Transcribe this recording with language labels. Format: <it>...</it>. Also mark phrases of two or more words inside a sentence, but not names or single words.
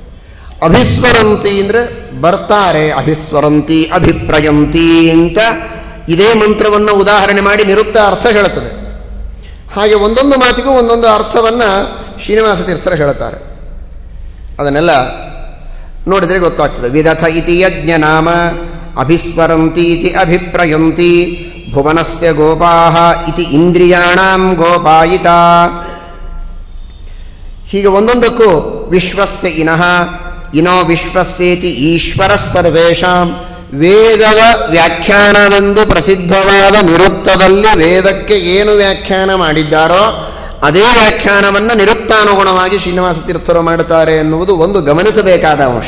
<kn>ಅಭಿಸ್ವರಂತಿ ಅಂದರೆ ಬರ್ತಾರೆ, ಅಭಿಸ್ವರಂತಿ ಅಭಿಪ್ರಯಂತಿ ಅಂತ ಇದೇ ಮಂತ್ರವನ್ನು ಉದಾಹರಣೆ ಮಾಡಿ ನಿರುಕ್ತ ಅರ್ಥ ಹೇಳುತ್ತದೆ. ಹಾಗೆ ಒಂದೊಂದು ಮಾತಿಗೂ ಒಂದೊಂದು ಅರ್ಥವನ್ನು ಶ್ರೀನಿವಾಸ ತೀರ್ಥರು ಹೇಳುತ್ತಾರೆ. ಅದನ್ನೆಲ್ಲ ನೋಡಿದರೆ ಗೊತ್ತಾಗ್ತದೆ.</kn> <sa>ವಿದಥ ಇತಿ ಯಜ್ಞ ನಾಮ ಅಭಿಸ್ವರಂತಿ ಇತಿ ಅಭಿಪ್ರಯಂತಿ ಭುವನಸ್ಯ ಗೋಪಾಃ ಇತಿ ಇಂದ್ರಿಯಾಣಾಂ ಗೋಪಾಯಿತ.</sa> <kn>ಹೀಗೆ ಒಂದೊಂದಕ್ಕೂ</kn> <sa>ವಿಶ್ವಸ್ಯ ಇನಃ ಇನೋ ವಿಶ್ವಸ್ಯೇತಿ ಈಶ್ವರ ಸರ್ವೇಷಾಂ.</sa> <kn>ವೇದದ ವ್ಯಾಖ್ಯಾನವೆಂದು ಪ್ರಸಿದ್ಧವಾದ ನಿರುಕ್ತದಲ್ಲಿ ವೇದಕ್ಕೆ ಏನು ವ್ಯಾಖ್ಯಾನ ಮಾಡಿದ್ದಾರೋ ಅದೇ ವ್ಯಾಖ್ಯಾನವನ್ನು ನಿರುಕ್ತಾನುಗುಣವಾಗಿ ಶ್ರೀನಿವಾಸ ತೀರ್ಥರು ಮಾಡುತ್ತಾರೆ ಎನ್ನುವುದು ಒಂದು ಗಮನಿಸಬೇಕಾದ ಅಂಶ.</kn>